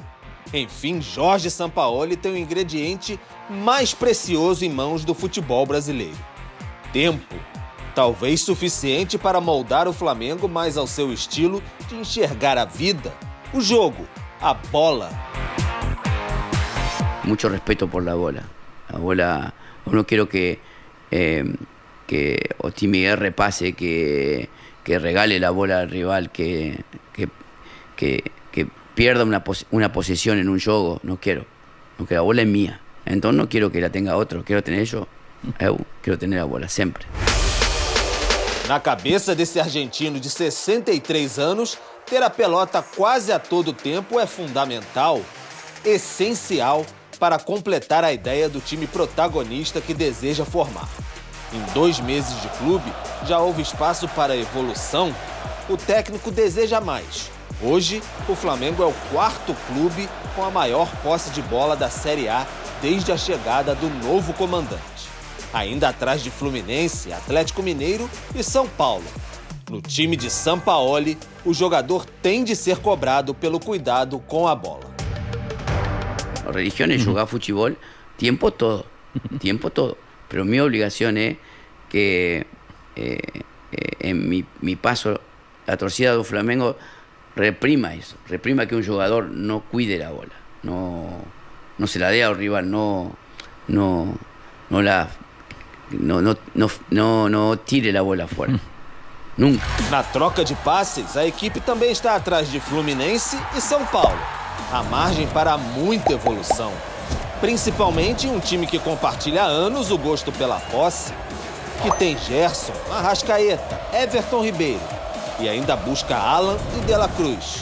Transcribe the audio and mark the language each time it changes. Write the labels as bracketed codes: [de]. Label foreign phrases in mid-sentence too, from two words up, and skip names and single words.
[pt] Enfim, Jorge Sampaoli tem o ingrediente mais precioso em mãos do futebol brasileiro: tempo. Talvez suficiente para moldar o Flamengo mais ao seu estilo de enxergar a vida, o jogo, a bola. [es] Mucho respeto por la bola. La bola, yo no quiero que o Tim Miguel repase, que regale la bola al rival, que pierda una posesión en un juego. No quiero. Porque la bola es mía. Entonces no quiero que la tenga otro. Quiero tener yo. Quiero tener la bola siempre. [pt] Na cabeça desse argentino de 63 anos, ter a pelota quase a todo tempo é fundamental, essencial para completar a ideia do time protagonista que deseja formar. Em 2 meses de clube, já houve espaço para evolução? O técnico deseja mais. Hoje, o Flamengo é o 4º clube com a maior posse de bola da Série A desde a chegada do novo comandante. Ainda atrás de Fluminense, Atlético Mineiro e São Paulo. No time de Sampaoli, o jogador tem de ser cobrado pelo cuidado com a bola. La religión es jugar fútbol tiempo todo. Pero mi obligación es que en mi paso a torcida do Flamengo reprima eso, reprima que un jugador no cuide la bola, no se la dé al rival, no tire la bola fora. Nunca. Na troca de passes, a equipe também está atrás de Fluminense e São Paulo. Há margem para muita evolução. Principalmente em um time que compartilha há anos o gosto pela posse, que tem Gerson, Arrascaeta, Everton Ribeiro e ainda busca Alan e De La Cruz.